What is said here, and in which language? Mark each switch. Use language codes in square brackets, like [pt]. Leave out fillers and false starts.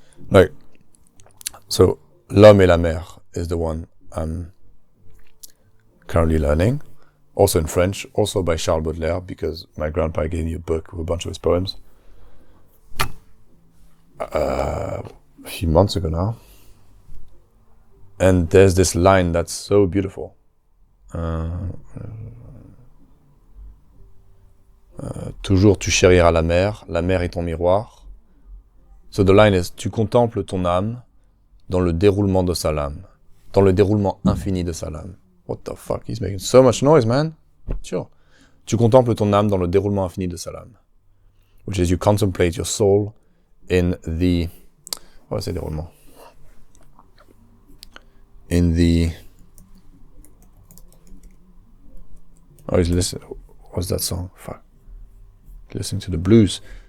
[en] Like, so L'Homme et la Mer is the one I'm currently learning, also in French, also by Charles Baudelaire, because my grandpa gave me a book with a bunch of his poems a few months ago now. And there's this line that's so beautiful. [fr] Toujours tu chériras la mer est ton miroir. [en] So the line is, [fr] tu contemples ton âme dans le déroulement de sa lame, dans le déroulement infini de sa lame. [en] What the fuck, he's making so much noise, man. Sure. [fr] Tu contemples ton âme dans le déroulement infini de sa lame, [en] which is you contemplate your soul in the, what is it, déroulement? In the, oh, he's listening. What's that song? Fuck. Listening to the blues.